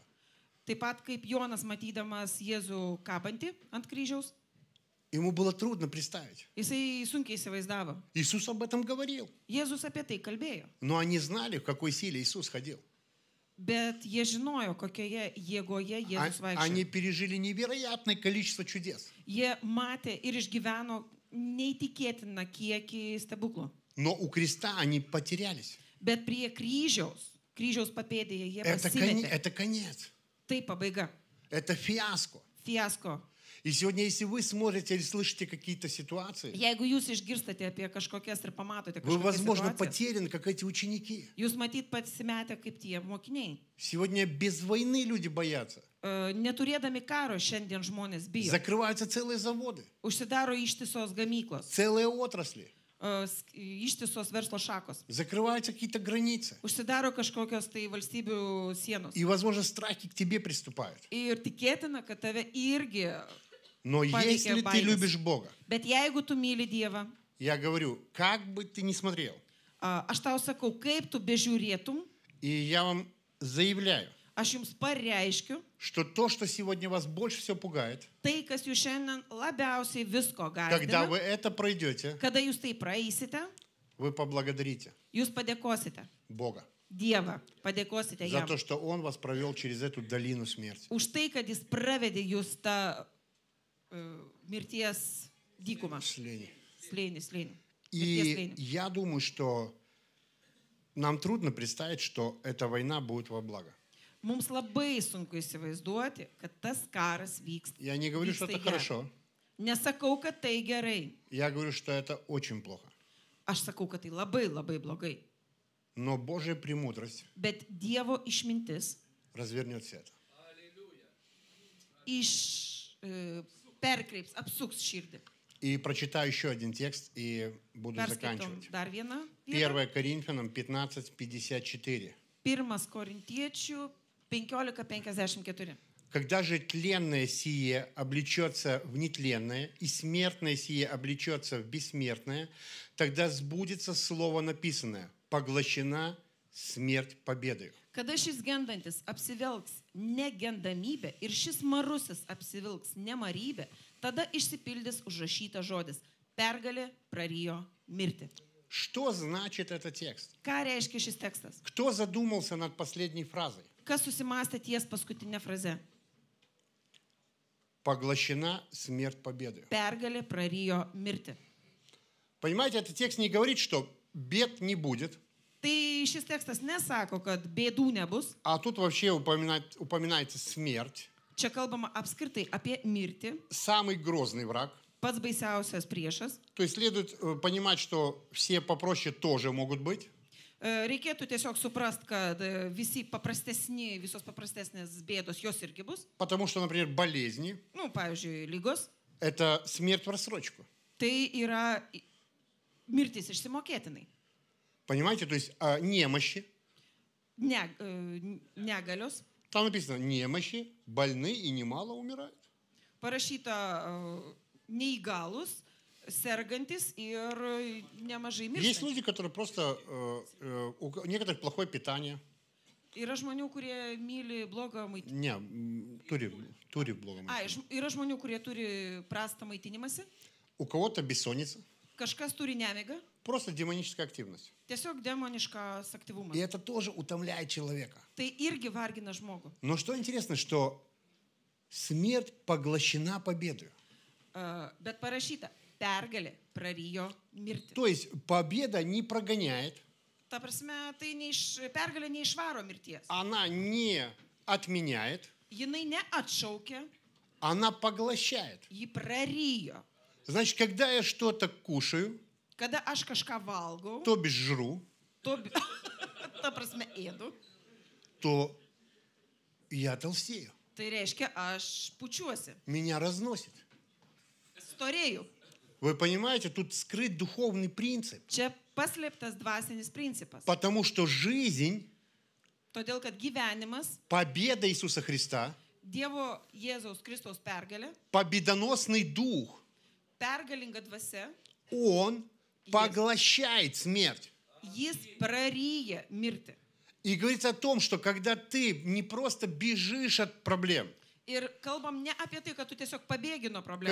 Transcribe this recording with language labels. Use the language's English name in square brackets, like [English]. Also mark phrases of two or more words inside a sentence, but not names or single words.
[Lithuanian] Taip pat kaip Jonas matydamas Jėzų kabantį ant kryžiaus, [Russian] Ему было трудно представить. [Lithuanian] jisai sunkiai įsivaizdavo. [Russian] Иисус об этом говорил. [Lithuanian] Jėzus apie tai kalbėjo. [Russian] Но они знали, в какой силе Иисус ходил. [Lithuanian] Bet jie žinojo, kokioje jėgoje Jėzus [Russian] Они [Lithuanian] vaikščiojo. [Russian] пережили невероятное количество чудес. [Lithuanian] Jie matė ir išgyveno neįtikėtiną kiekį stebuklų. [Russian] Но у креста они потерялись. [Lithuanian] Bet prie kryžiaus papėdėje jie pasimetė. [Russian] Это конец. [Lithuanian] Tai pabaiga. [Russian] Это фиаско. [Lithuanian] Fiasko. [Russian] И сегодня, если вы смотрите или слышите какие-то ситуации, [Lithuanian] Jeigu jūs išgirstate apie kažkokias ir pamatote [Russian] вы, [Lithuanian] kažkokias [Russian] возможно, [Lithuanian] situacijas, [Russian] потеряны, как эти ученики. [Lithuanian] jūs matyt pasimetę kaip tie mokiniai. [Russian] Сегодня без войны люди боятся. [Lithuanian] Neturėdami karo šiandien žmonės bijo. [Russian] Закрываются целые заводы, [Lithuanian] Užsidaro ištisos gamyklos, [Russian] целые отрасли. [Lithuanian] ištisos verslo šakos. [Russian] Закрываются какие-то границы. [Lithuanian] Užsidaro kažkokios tai valstybių sienos. [Russian] И, возможно, страхи к тебе приступают. [Lithuanian] Ir tikėtina, kad tave irgi. [Russian] Но если ты любишь Бога, [Lithuanian] Bet jeigu tu myli Dievą, [Russian] я говорю, как бы ты ни смотрел, [Lithuanian] aš tau sakau, kaip tu bežiūrėtum, [Russian] и я вам заявляю, [Lithuanian] aš jums pareiškiu, [Russian] что то, что сегодня вас больше всего пугает, [Lithuanian] tai, kas jūs šiandien labiausiai visko [Russian] когда [Lithuanian] gąsdina, [Russian] вы это пройдете, [Lithuanian] kada jūs tai praeisite, [Russian] вы поблагодарите [Lithuanian] jūs padėkosite [Russian] Бога [Lithuanian] Dievą, padėkosite [Russian] за [Lithuanian] jam. [Russian] то, что Он вас провел через эту долину смерти. [Lithuanian] Už tai, kad jis pravedė jūs tą mirties dykumą. Slėnį. Slėnį. Mirties [Russian] И [Lithuanian] slėnį. [Russian] я думаю, что нам трудно представить, что эта война будет во благо. [Lithuanian] Mums labai sunku įsivaizduoti, kad tas karas vyks. [Russian] Я не говорю, что это хорошо. [Lithuanian] Nesakau, kad tai gerai. [Russian] Я говорю, что это очень плохо. [Lithuanian] Aš sakau, kad tai labai, labai blogai. [Russian] Но Божья премудрость [Lithuanian] Bet Dievo išmintis [Russian] развернет все это. [Lithuanian] perkreips, apsuks širdį. [Russian] И прочитаю еще один текст и буду [Lithuanian] Perskaitom [Russian] заканчивать. [Lithuanian] dar vieną vietą. [Russian] 1 Коринфянам 15:54. [Lithuanian] 1 Korintiečių 15:54. [Russian] Когда же тленное сие облечется в нетленное, и смертное сие облечется в бессмертное, тогда сбудется слово написанное: поглощена смерть победою. [Lithuanian] Kada šis gendantis apsivilks negendamybę ir šis marusis apsivilks nemarybę, tada išsipildys užrašytas žodis: pergalė prarijo mirtį. [Russian] Что значит этот текст? [Lithuanian] Ką reiškia šis tekstas? [Russian] Кто задумался над последней фразой? [Lithuanian] Kas susimastė ties paskutinę frazę? [Russian] Поглощена смерть победою. [Lithuanian] Pergalė prarijo mirtį. [Russian] Понимаете, этот текст не говорит, что бед не будет, [Lithuanian] Tai šis tekstas nesako, kad bėdų nebus. [Russian] а тут вообще упоминается смерть. [Lithuanian] Čia kalbama apskritai apie mirtį, [Russian] Самый грозный враг. [Lithuanian] pats baisiausias priešas. [Russian] То есть следует понимать, что все попроще тоже могут быть. [Lithuanian] Reikėtų tiesiog suprast, kad visos paprastesnės bėdos jos irgi bus. [Russian] Потому что, например, болезни [Lithuanian] Pavyzdžiui, lygos. – [Russian] это смерть в рассрочку. [Lithuanian] Tai yra mirtis išsimokėtinai. [Russian] Понимаете? То есть немощи. [Lithuanian] Negalios. [Russian] Там написано немощи, больны и немало умирают. [Lithuanian] Parašyta neįgalus, sergantis ir nemažai [Russian] Есть [Lithuanian] miršta. [Russian] люди, которые просто, у некоторых плохое питание. [Lithuanian] Yra žmonių, kurie myli blogą maitinimą. Ne, turi blogą. Yra žmonių, kurie turi prastą maitinimąsi. [Russian] У кого-то бессонница. [Lithuanian] Kažkas turi nemigą. [Russian] Просто демоническая активность. [Lithuanian] Tiesiog demoniškas aktyvumas. [Russian] И это тоже утомляет человека. [Lithuanian] Tai irgi vargina žmogų. [Russian] Но что интересно, что смерть поглощена победой. [Lithuanian] Bet parašyta, pergalė prarijo mirtį. [Russian] То есть победа не прогоняет, [Lithuanian] Ta prasme, tai pergalė neišvaro mirties. [Russian] она не отменяет, [Lithuanian] Jinai neatšaukia, [Russian] она поглощает. [Lithuanian] ji prarijo. [Russian] Значит, когда я что-то кушаю, [Lithuanian] Kada aš kažką valgau, [Russian] то бишь жру, [Lithuanian] ta prasme ėdu, [Russian] то я толстею. [Lithuanian] tai reiškia, aš pučiuosi, [Russian] Меня разносит. [Lithuanian] storėjau. [Russian] Вы понимаете, тут скрыт духовный принцип. [Lithuanian] Čia paslėptas dvasinis principas. [Russian] Потому что жизнь, [Lithuanian] Todėl, kad gyvenimas, [Russian] победа Иисуса Христа, [Lithuanian] Dievo Jėzaus Kristaus pergalė, [Russian] победоносный дух, [Lithuanian] pergalinga dvasia, [Russian] он поглощает смерть. [Lithuanian] jis praryja mirtį. [Russian] И говорится о том, что когда ты не просто бежишь от проблем, [Lithuanian] Ir kalbam ne apie tai, kad tu tiesiog pabėgi nuo problemų.